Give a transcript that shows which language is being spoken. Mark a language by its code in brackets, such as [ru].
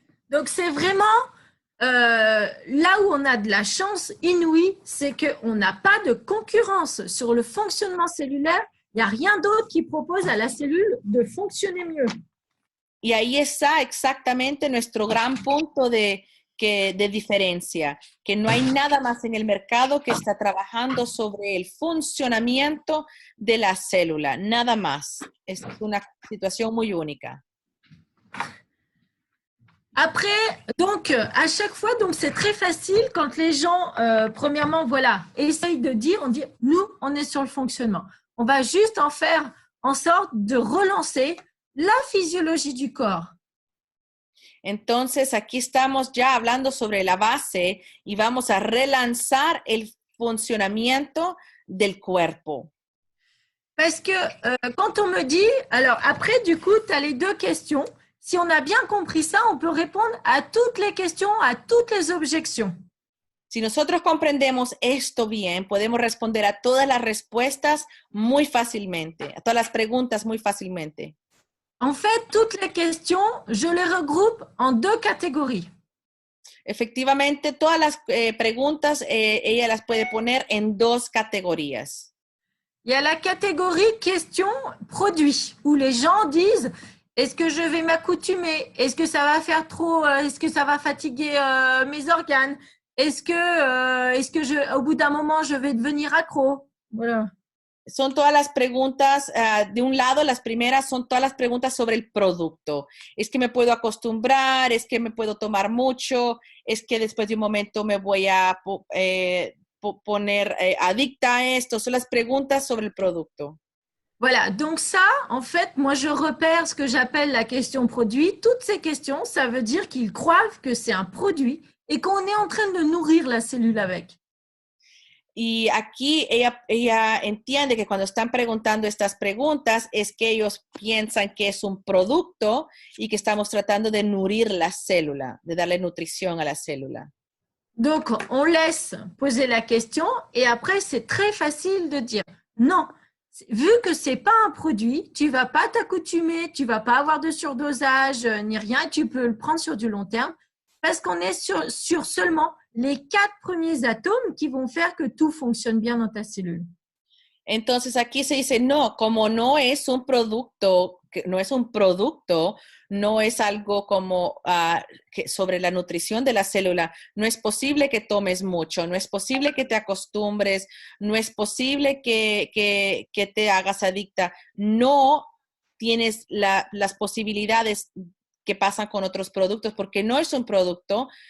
[fr] Donc, c'est vraiment là où on a de la chance inouïe, c'est qu'on n'a pas de concurrence sur le fonctionnement cellulaire. Il n'y a rien d'autre qui propose à la cellule de fonctionner mieux. [es] Y ahí está exactamente nuestro gran punto de diferencia, que no hay nada más en el mercado que está trabajando sobre el funcionamiento de la célula, nada más. Es una situación muy única. [fr] Après, donc, à chaque fois, donc c'est très facile quand les gens, premièrement, voilà, essayent de dire, on dit, nous, on est sur le fonctionnement. On va juste en faire en sorte de relancer la physiologie du corps. [es] Entonces, aquí estamos ya hablando sobre la base y vamos a relanzar el funcionamiento del cuerpo. [fr] Parce que quand on me dit, alors après, du coup, tu as les deux questions. Si on a bien compris ça, on peut répondre à toutes les questions, à toutes les objections. [es] Si nosotros comprendemos esto bien, podemos responder a todas las respuestas muy fácilmente, a todas las preguntas muy fácilmente. [fr] En fait, toutes les questions, je les regroupe en deux catégories. [es] Efectivamente, todas las preguntas ella las puede poner en dos categorías. [fr] Il y a la catégorie questions produits, où les gens disent est-ce que je vais m'accoutumer? Est-ce que ça va faire trop? Est-ce que ça va fatiguer mes organes? Est-ce que au bout d'un moment, je vais devenir accro? Voilà. [es] Son todas las preguntas, de un lado, las primeras son todas las preguntas sobre el producto. ¿Es que me puedo acostumbrar? ¿Es que me puedo tomar mucho? ¿Es que después de un momento me voy a poner adicta a esto? Son las preguntas sobre el producto. [fr] Voilà, donc ça, en fait, moi, je repère ce que j'appelle la question produit. Toutes ces questions, ça veut dire qu'ils croient que c'est un produit et qu'on est en train de nourrir la cellule avec. [es] Y aquí ella entiende que cuando están preguntando estas preguntas es que ellos piensan que es un producto y que estamos tratando de nutrir la célula, de darle nutrición a la célula. [fr] Donc, on laisse poser la question et après, c'est très facile de dire non. Vu que c'est pas un produit, tu vas pas t'accoutumer, tu vas pas avoir de surdosage ni rien, tu peux le prendre sur du long terme parce qu'on est sur seulement les 4 premiers atomes qui vont faire que tout fonctionne bien dans ta cellule. [es] Entonces aquí se dice, no, como no es un producto, no es algo como sobre la nutrición de la célula, no es posible que tomes mucho, no es posible que te acostumbres, no es posible que te hagas adicta, no tienes las posibilidades que pasan con otros productos porque no es un producto.